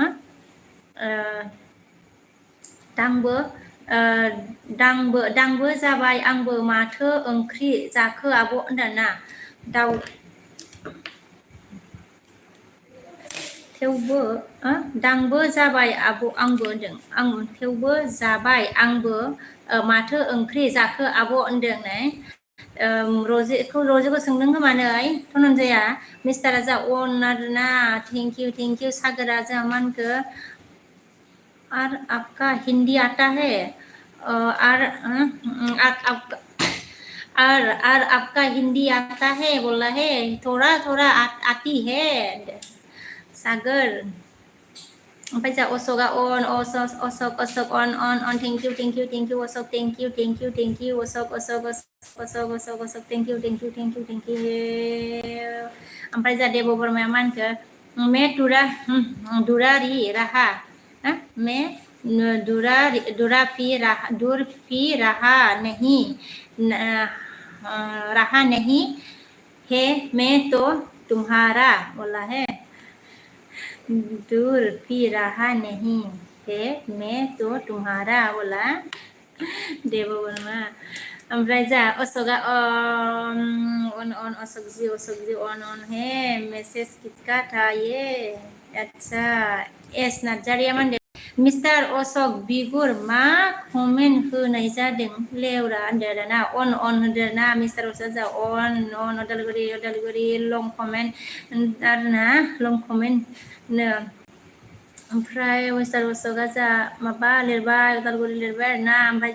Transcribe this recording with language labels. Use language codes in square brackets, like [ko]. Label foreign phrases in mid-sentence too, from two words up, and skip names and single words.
[brx] दांबो जाबाय आंबो माथो ओंख्रि जाखो आब' होनदों ना दाउ थेवबो दांबो जाबाय आंबो होनदों आं थेवबो जाबाय आंबो माथो ओंख्रि जाखो आब' होनदों ने। रजेखौ सोंदों खोमा नै धनन्जया मिस्टारा जा अन आरो ना [en] thank you [brx] सागोरा जा मा होनखो [hi] और आपका हिंदी आता है और आपका हिंदी आता है बोला है थोड़ा आती है सागर। [brx] ओमफ्राय जा अशकआ अन अशक अन [en] thank you [brx] अशक [en] thank you [brx] अशक [en] thank you. [brx] ओमफ्राय जा देव वर्माया मा होनखो [hi] मैं दुरारी रहा मैं दूर भी रहा नहीं है मैं तो तुम्हारा बोला है दूर भी रहा नहीं है मैं तो तुम्हारा बोला देववर्मा [brx] ओमफ्राय जा [hi] अशोका अशोक जी ऑन है मैसेज किसका था ये अच्छा [brx] एस नार्जारिया मा मिस्टार अशोक बिगुर मा कमेन्ट होनाय जादों लेवरा होनदों ना अन होनदों ना मिस्टार अशोक जा अन अदालगुरि लं कमेन्ट आरोना लं कमेन्ट नो ओमफ्राय मिस्टार अशोकआ जा माबा लिरबाय उदालगुरि लिरबाय आरोना ओमफ्राय